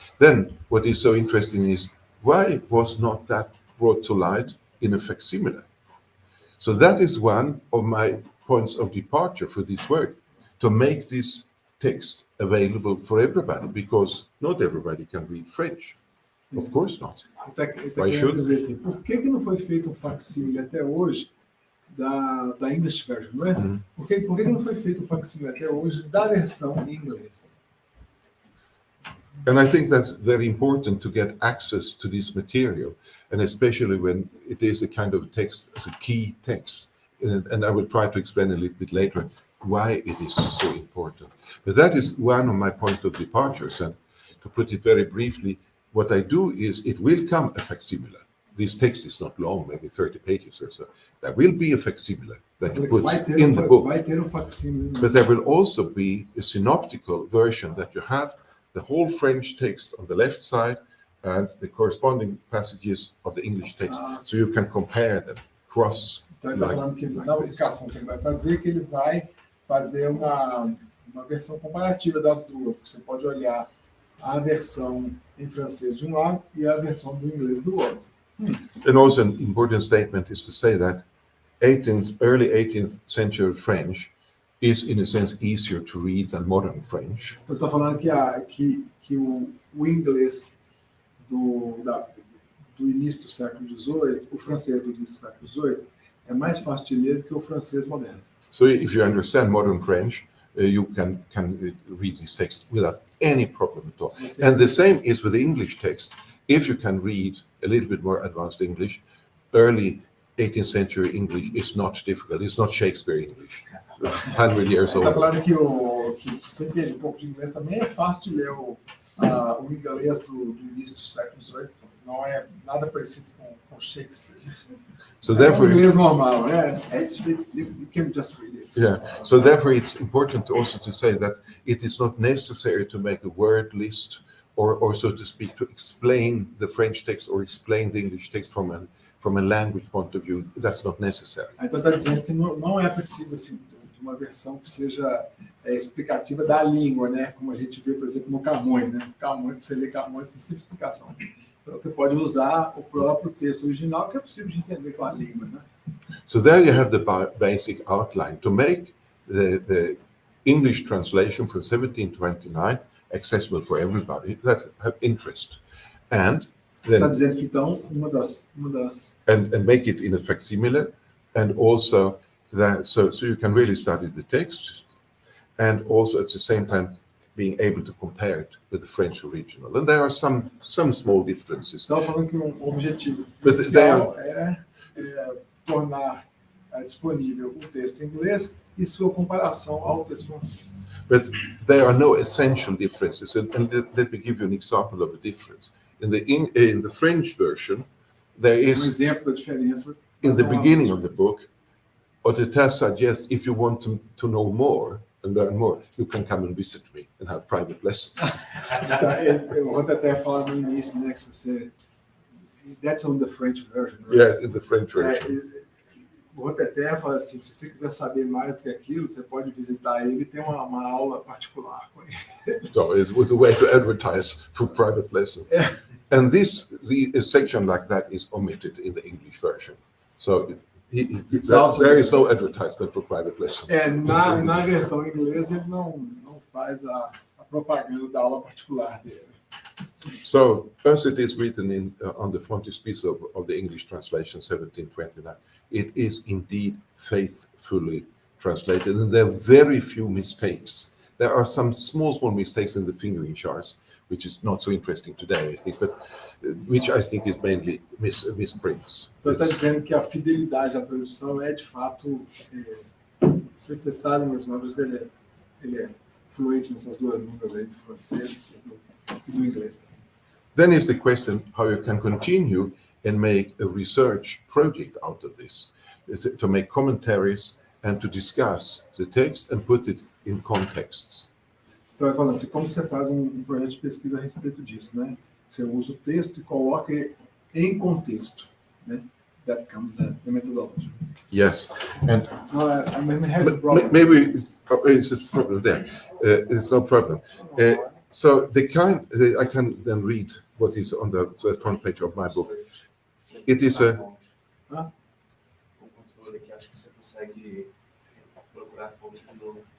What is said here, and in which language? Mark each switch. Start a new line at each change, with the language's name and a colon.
English: Then, what is so interesting is, why was not that brought to light in a facsimile? So that is one of my points of departure for this work, to make this text available for everybody, because not everybody can read French. Of course not. Why should?
Portuguese: Dizer assim, por que não foi feito um facsímile até hoje da
English: English version,
Portuguese: não é? Por que não foi feito um facsímile até hoje da versão em inglês?
English: And I think that's very important to get access to this material, and especially when it is a kind of text, as a key text. And I will try to explain a little bit later why it is so important. But that is one of my point of departures. And to put it very briefly, what I do is it will come a facsimile. This text is not long, maybe 30 pages or so. There will be a facsimile that you put in the book. But there will also be a synoptical version that you have the whole French text on the left side and the corresponding passages of the English text. So you can compare them, cross.
Portuguese: Então ele está falando que na publicação que ele vai fazer, que ele vai fazer uma versão comparativa das duas. Você pode olhar a versão em francês de um lado e a versão do inglês do outro.
English: And also an important statement is to say that early 18th century French is in a sense easier to read than modern French.
Portuguese: Eu estou falando que o inglês do início do século XVIII, o francês do início do século XVIII, é mais fácil de ler do que o francês moderno.
English: So if you understand modern French, you can read this text without any problem at all. And the same is with the English text. If you can read a little bit more advanced English, early 18th century English is not difficult. It's not Shakespeare English. 100 years old.
Portuguese: Está falando que você entende um pouco de inglês também é fácil de ler o inglês do início do século XVIII. Não é nada parecido com Shakespeare.
English: So therefore,
Portuguese: inglês normal,
English: you can just read it. Yeah. So therefore, it's important also to say that it is not necessary to make a word list, or so to speak, to explain the French text or explain the English text from a language point of view. That's not necessary.
Portuguese: Então está dizendo que não é preciso assim de uma versão que seja explicativa da língua, né? Como a gente vê, por exemplo, no Camões, né? Camões, para você ler Camões, tem sempre explicação. Então você pode usar o próprio texto original, que é possível de entender com a língua, né?
English: So there you have the basic outline to make the English translation from 1729 accessible for everybody that have interest, and then
Portuguese: está dizendo que então uma das
English: and make it in a facsimile, and also that so you can really study the text, and also at the same time being able to compare it with the French original. And there are some small differences.
Portuguese: Então falando que objetivo inicial é tornar disponível o texto em inglês e sua comparação ao texto francês.
English: But there are no essential differences, and let me give you an example of a difference. In the French version, there is
Portuguese: exemplo da diferença.
English: In the beginning of the book, Oteta suggests if you want to know more and learn more, you can come and visit me and have private lessons.
Portuguese: O Oteta fala no início, né, que você
English: that's on the French version, right? Yes, in the French version.
Portuguese: O Oteta fala assim, se você quiser saber mais que aquilo, você pode visitar ele e ter uma aula particular com ele.
English: So it was a way to advertise for private lessons. And the section like that is omitted in the English version. So there is no advertisement for private lessons.
Portuguese: Na versão inglesa ele não faz a propaganda da aula particular dele.
English: So, as it is written on the frontispiece of the English translation, 1729, it is indeed faithfully translated, and there are very few mistakes There are some small mistakes in the fingering charts, which is not so interesting today, I think, but which I think is mainly misprints.
Portuguese: Então está dizendo que a fidelidade à tradução é de fato, não sei se você sabe, mas ele é fluente nessas duas línguas aí, do francês e do inglês.
English: Then is the question how you can continue and make a research project out of this, to make commentaries and to discuss the text and put it in contexts.
Portuguese: Então, ele fala assim, como você faz um projeto de pesquisa a respeito disso, né? Você usa o texto e coloca em contexto, né?
English: That comes the methodology. Yes, and I may have a problem. maybe it's a problem there. It's no problem. So I can then read what is on the front page of my book. It is a...
Portuguese: O controle aqui, acho que você consegue procurar a fonte de novo.